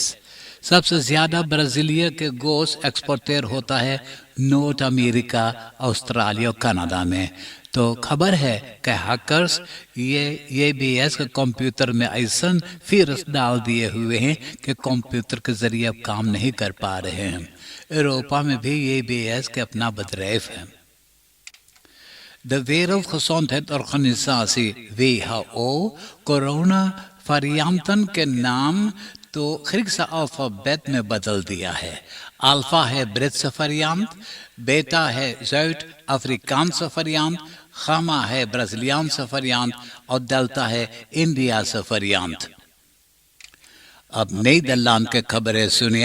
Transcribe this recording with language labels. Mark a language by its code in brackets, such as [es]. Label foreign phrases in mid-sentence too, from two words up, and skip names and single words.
[hns] सबसे ज्यादा ब्राजीलिया के गोश्त एक्सपोर्टर होता है नॉर्थ अमेरिका, ऑस्ट्रेलिया, कनाडा में। तो खबर है कि हैकर्स ये BS के कंप्यूटर में ऐसा वायरस डाल दिए हुए हैं कि कंप्यूटर के जरिए अब काम नहीं कर पा रहे हैं। यूरोपा में भी ये BS के अपना bedrijf है। [nl] De Wereldgezondheidsorganisatie WHO [hns] कोरोना varianten के नाम तो ग्रीक अल्फाबेट में बदल दिया है। अल्फा है ब्रिटिश वेरिएंट, बेटा है साउथ अफ्रीकांस वेरिएंट, गामा है ब्राजीलियानस वेरिएंट और डेल्टा है इंडिया से वेरिएंट। अब नीदरलैंड के खबरें सुनिए।